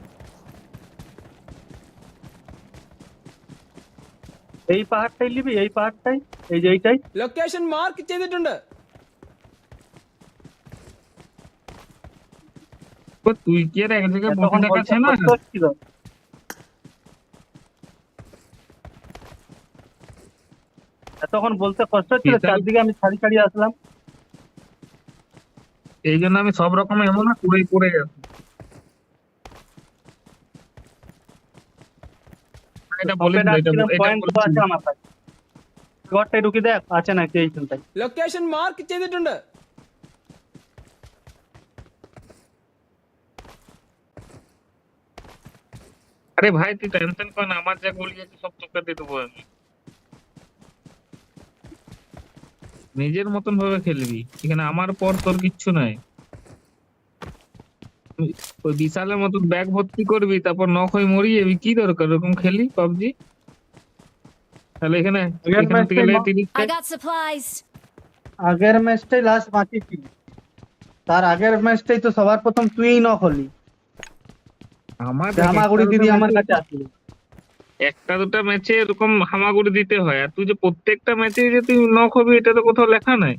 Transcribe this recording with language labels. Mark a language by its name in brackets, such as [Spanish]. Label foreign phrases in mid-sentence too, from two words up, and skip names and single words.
[Bangla] এই পাহাড়টাই নিবি, এই পাহাড়টাই, এই যে এইটাই। [Malayalam] ലൊക്കേഷൻ മാർക്ക് ചെയ്തിട്ടുണ്ട്. [Bangla] ও তুই কি আর এক জায়গায় বসে তখন দেখাচ্ছে না কষ্ট হচ্ছিল, তখন বলতে কষ্ট হচ্ছিল, বিশাল। চারদিকে আমি ছাড়ি ছাড়ি আসলাম। এই জন্য আমি সব রকম এমন না করে করে গেছি। এটা বলে ওকে ডাকছিলাম, এটা পয়েন্ট তো আছে আমার কাছে। ঘরটাই ঢুকে দেখ আছে নাকি এইখানটাই। [Malayalam] ലൊക്കേഷൻ മാർക്ക് ചെയ്തിട്ടുണ്ട്. [Bangla] আরে ভাই তুই টেনশন কর না, আমার যা গুলি আছে সব তোকে দিয়ে দেবো আমি। নিজের মতন ভাবে খেলবি, এখানে আমার পর তোর কিচ্ছু নাই। ওই বিশালের মতন ব্যাগ ভর্তি করবি তারপর নখ হয়ে মরি যাবি, কি দরকার ওরকম খেলি পাবজি। তাহলে এখানে আগের এখান থেকে ম্যাচটাই লে 30 [English] I got supplies. [Bangla] আগের ম্যাচটাই লাস্ট বাকি ছিল, তার আগের ম্যাচটাই তো সবার প্রথম তুইই নক হলি। আমার হামাগুড়ি দিদি আমার কাছে আসলো। একটা দুটা ম্যাচে এরকম হামাগুড়ি দিতে হয়, আর তুই যে প্রত্যেকটা ম্যাচে যে তুই নক হবি এটা তো কোথাও লেখা নাই।